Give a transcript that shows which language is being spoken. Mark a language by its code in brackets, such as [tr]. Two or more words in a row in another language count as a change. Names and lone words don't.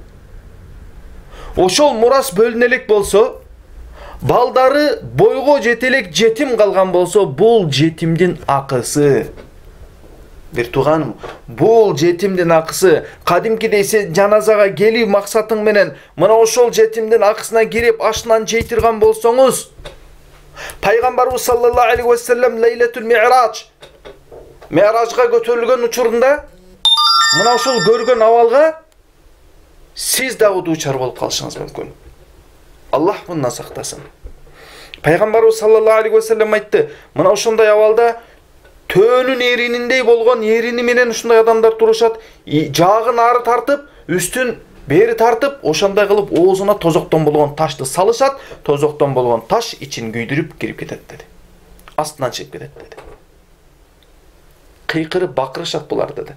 [ky] Ошол мурас бөлүнө элек болсо, балдары бойго жетелек жетим калган болсо, бул жетимдин акысы. Bir туганым, бул жетимдин акысы. Кадимкидей сен жаназага келип максатың менен мына ошол жетимдин акысына кирип ашынан жейтирган болсоңуз, Пайгамбарыбыз [ar] صلى الله عليه وسلم [ky] Лейлатул Ми'радж, Ми'ражга көтөрүлгөн учурунда мына ошол көргөн абалга сиз дагы дуучар болуп калышыңыз мүмкүн. Аллах мындан сактасын. Пайгамбарыбыз [ar] صلى الله عليه وسلم [ky] айтты, мына ошондой абалда төөнүн эрининдей болгон эрини менен ушундай адамдар турушат, жагын ары тартып, үстүн бери тартып, ошондой кылып оозуна тозоктон болгон ташты салышат, тозоктон болгон таш ичин күйдүрүп кирип кетет деди. Астынан чыгып кетет деди. Кыйкырып бакырышат булар деди.